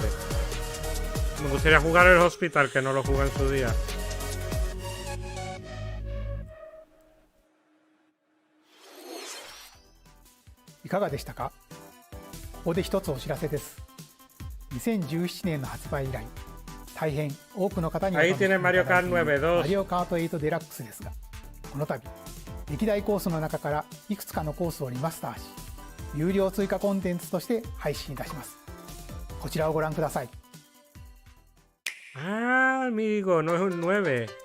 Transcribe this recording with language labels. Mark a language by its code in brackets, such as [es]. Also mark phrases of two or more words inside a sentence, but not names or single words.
[es] Me gustaría jugar el Hospital, que no lo jugué en su día. [ja] いかがでしたか。ここで一つお知らせです。2017年の発売以来、大変多くの方にお楽しみいただいているマリオカート8デラックスですが、この度歴代コースの中からいくつかのコースをリマスターし、有料追加コンテンツとして配信いたします。こちらをご覧ください。 [es] Ah, amigo, no es un 9.